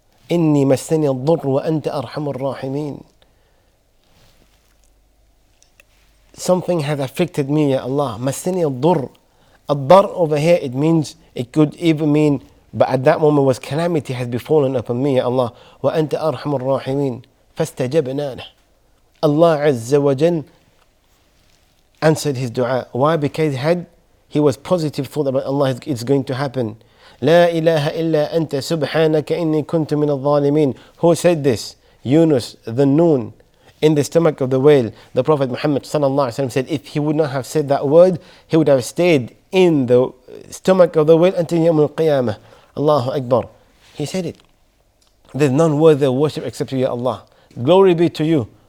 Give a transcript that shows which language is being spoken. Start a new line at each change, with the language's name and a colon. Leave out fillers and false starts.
Arabic: إني مسني الضر وأنت أرحم الراحمين.
English: Something has affected me, Ya Allah.
Arabic: مسني الضر.
English: الضر over here, it could even mean, but at that moment was calamity has befallen upon me, Ya Allah.
Arabic: وأنت أرحم الراحمين. فاستجبنا له.
English: Allah Azza wa Jal answered his dua. Why? Because he was positive thought about Allah, it's going to happen.
Arabic: لا إله إلا أنت سبحانك إني كنت من الظالمين.
English: Who said this? Yunus, the noon, in the stomach of the whale. The Prophet Muhammad sallallahu alaihi wasallam said, if he would not have said that word, he would have stayed in the stomach of the whale until Yawm al-Qiyamah. Allahu Akbar. He said it. There's none worthy of worship except you, Ya Allah. Glory be to you.